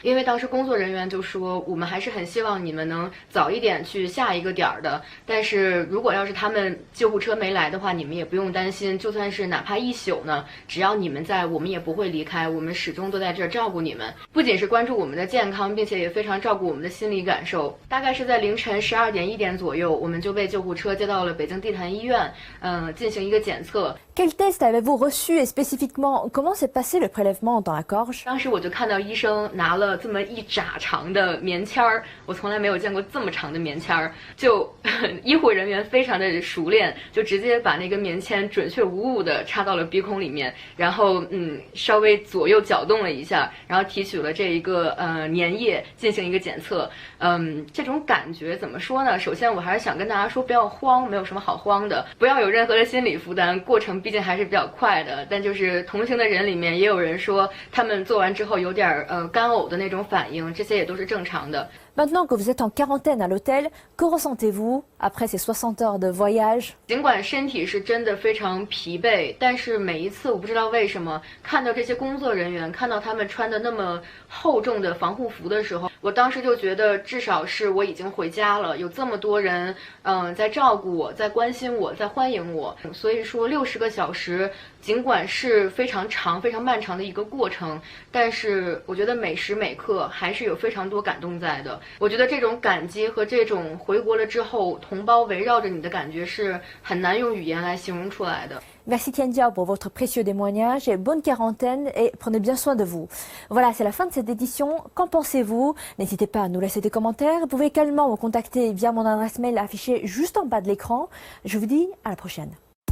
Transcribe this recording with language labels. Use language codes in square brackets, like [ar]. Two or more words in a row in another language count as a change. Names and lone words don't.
[zh] 因为当时工作人员就说我们还是很希望你们能早一点去下一个点的，但是如果要是他们救护车没来的话，你们也不用担心，就算是哪怕一宿呢，只要你们在，我们也不会离开，我们始终都在这儿照顾你们，不仅是关注我们的健康，并且也非常照顾我们的心理感受。大概是在凌晨12点1点左右，我们就被救护车接到了北京地坛医院，进行一个检测。 [fr] Quel test avez-vous reçu et spécifiquement comment s'est passé le prélèvement dans la gorge? [zh] 当时我就看到医生拿了这么一拃长的棉签儿，我从来没有见过这么长的棉签儿，就医护人员非常的熟练，就直接把那个棉签准确无误的插到了鼻孔里面，然后稍微左右搅动了一下，然后提取了这一个粘液进行一个检测。这种感觉怎么说呢？首先我还是想跟大家说不要慌，没有什么好慌的，不要有任何的心理负担，过程毕竟还是比较快的。但就是同行的人里面也有人说他们做完之后有点干呕的那种反应，这些也都是正常的。 [fr] Maintenant que vous êtes en quarantaine à l'hôtel, que ressentez-vous après ces 60 heures de voyage? [zh] 尽管身体是真的非常疲惫，但是每一次我不知道为什么看到这些工作人员，看到他们穿的那么厚重的防护服的时候，我当时就觉得至少是我已经回家了，有这么多人在照顾我，在关心我，在欢迎我。所以说60个小时尽管是非常长非常漫长的一个过程，但是我觉得每时每刻还是有非常多感动在的。我觉得这种感激和这种回国了之后同胞围绕着你的感觉是很难用语言来形容出来的。 [fr] Merci Tianjiao pour votre précieux témoignage et bonne quarantaine et prenez bien soin de vous. Voilà, c'est la fin de cette édition. Qu'en pensez-vous? N'hésitez pas à nous laisser des commentaires. Vous pouvez également me contacter via mon adresse mail affichée juste en bas de l'écran. Je vous dis à la prochaine.